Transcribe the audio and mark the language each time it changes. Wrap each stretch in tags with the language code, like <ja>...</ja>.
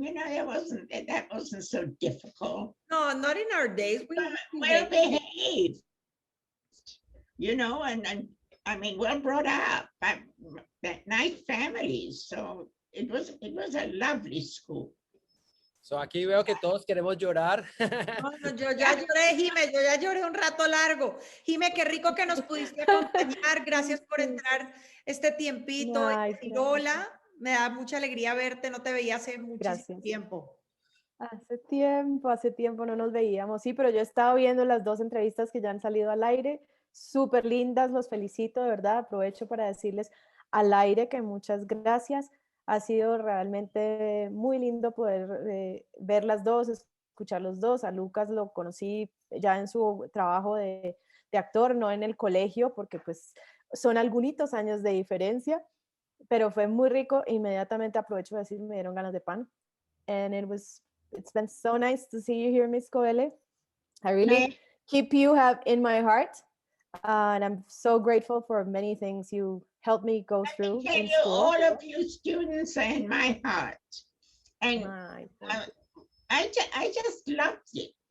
<en>You know, that wasn't so difficult. No, not in our days. We well behaved, you know, and I mean, well brought up, nice families. So it was a lovely school.</en> <es>So aquí veo que todos queremos llorar. No, yo ya lloré, Jime, yo ya lloré un rato largo. Jime, qué rico que nos pudiste acompañar. Gracias por entrar este tiempito. Hola, me da mucha alegría verte. No te veía hace muchísimo tiempo. Hace tiempo no nos veíamos. Sí, pero yo he estado viendo las 2 entrevistas que ya han salido al aire. Súper lindas, los felicito, de verdad. Aprovecho para decirles al aire que muchas gracias. Ha sido realmente muy lindo poder ver las dos, escuchar los dos. A Lucas lo conocí ya en su trabajo de actor, no en el colegio, porque pues son algunos años de diferencia, pero fue muy rico. Inmediatamente aprovecho para decir, me dieron ganas de pan.</es> <en>And it's been so nice to see you here, Miss Koele. I really keep you in my heart. And I'm so grateful for many things you helped me go through in school. All of you students are in my heart. And I just loved it.</en>